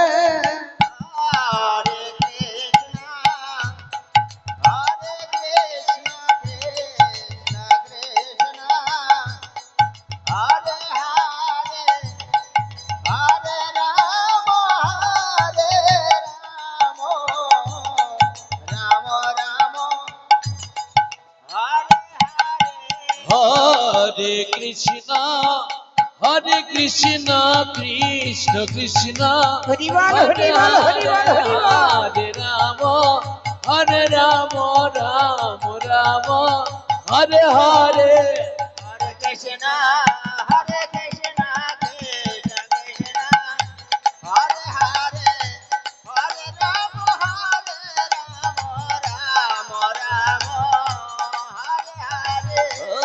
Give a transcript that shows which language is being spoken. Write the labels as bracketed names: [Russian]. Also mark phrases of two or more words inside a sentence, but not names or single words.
[Sanskrit] Hare Krishna, Hare Krishna, Krishna Krishna, Hare Hare, Hare Rama, Hare Rama, Rama Rama, Hare Hare. হরে কৃষ্ণ হরে কৃষ্ণ কৃষ্ণ কৃষ্ণ [Bangla] হরিবল হরিবল হরিবল হরিবল। [Sanskrit] হরে রাম হরে রাম রাম রাম হরে হরে Hare Krishna, Hare Krishna, Krishna Krishna, Hare Hare, Hare Rama, Hare Rama, Rama Rama, Hare Hare.